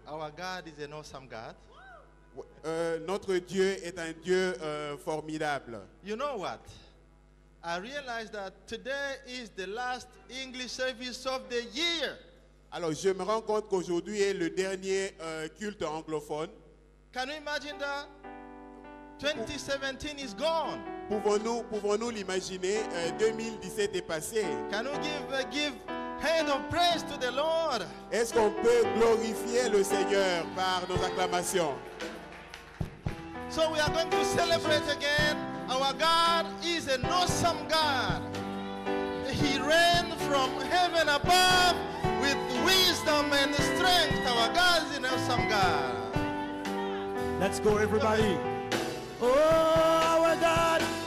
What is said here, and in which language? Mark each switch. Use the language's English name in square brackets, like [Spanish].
[English] Our God is an awesome God. [French] Notre Dieu est un Dieu formidable. [English] You know what? I realize that today is the last English service of the year. [French] Alors, je me rends compte qu'aujourd'hui est le dernier culte anglophone. [English] Can you imagine that? 2017 is gone. [French] Pouvons-nous l'imaginer? 2017 est passé. [English] Can you give hand of praise to the Lord? [French] Est-ce qu'on peut glorifier le Seigneur par nos acclamations? [English] So we are going to celebrate again. Our God is an awesome God. He reigned from heaven above with wisdom and strength. Our God is an awesome God. Let's go, everybody. Oh, our God.